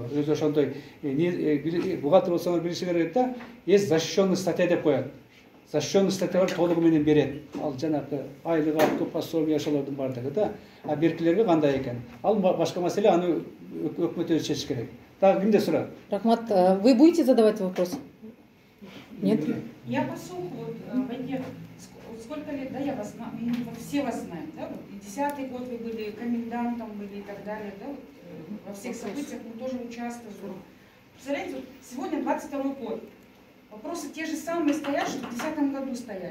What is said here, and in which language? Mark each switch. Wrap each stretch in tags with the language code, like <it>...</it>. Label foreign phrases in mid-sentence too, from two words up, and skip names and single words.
<ky>Өзү ошондой бухгалтер болсоңор билиши керек да,</ky> <ru>есть защищенный статья</ru> <ky>деп коет. Защищенный статьялар толугу менен берет. Ал жанагы айлык алып пособие ошолордун бардыгы да. А беркилерге кандай экен? Ал башка маселе, аны өкмөт өзү чечиш керек. Так, кимде суроо? Рахмат,</ky> <ru>вы будете задавать вопрос? Нет? Я послушала, вот, Вайке, сколько лет, да, я вас знаю, все вас знают, да, вот, 10-й год вы были комендантом, были и так далее, да, вот, во всех событиях мы тоже участвовали. Представляете, вот, сегодня 22-й год, вопросы те же самые стоят, что в 2010 году стояли.</ru>